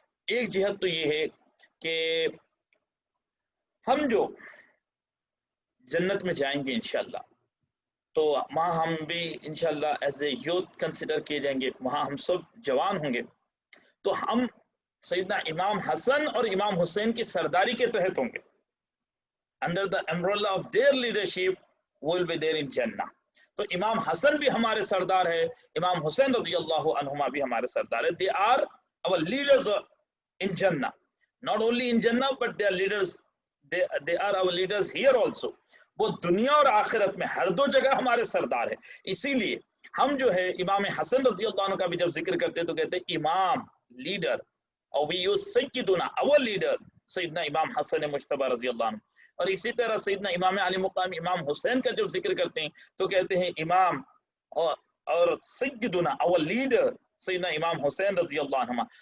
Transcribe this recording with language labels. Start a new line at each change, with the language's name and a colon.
Hindi: एक जिहत तो ये है कि हम जो जन्नत में जाएंगे इंशाल्लाह, तो वहाँ हम भी इंशाल्लाह
English: as a youth
Hindi: कंसिडर किए जाएंगे, वहाँ हम सब जवान होंगे. तो हम सैयदना इमाम हसन और इमाम हुसैन की सरदारी के तहत होंगे.
English: Under the umbrella of their leadership will be there in जन्नह.
Hindi: तो इमाम हसन भी हमारे सरदार है, इमाम हुसैन रज़ियल्लाहु अन्हुमा भी हमारे सरदार है.
English: They are our leaders in Jannah, not only in Jannah but they are leaders, they are our leaders here also.
Hindi: वो दुनिया और आखिरत में हर दो जगह हमारे सरदार है. इसीलिए हम जो है इमाम हसन रज़ियल्लाहु अन्हु का भी जब जिक्र करते हैं तो कहते हैं इमाम, लीडर, और
English: we use
Hindi: सय्यदुना,
English: our leader
Hindi: सैयदना इमाम हसन मुज्तबा रज़ियल्लाहु अन्हु. और इसी तरह सैयदना इमाम अली मुकाम इमाम हुसैन का जब जिक्र करते हैं तो कहते हैं इमाम और सय्यदुना,
English: our leader
Hindi: सैयदना इमाम हुसैन रज़ियल्लाहु अन्हु.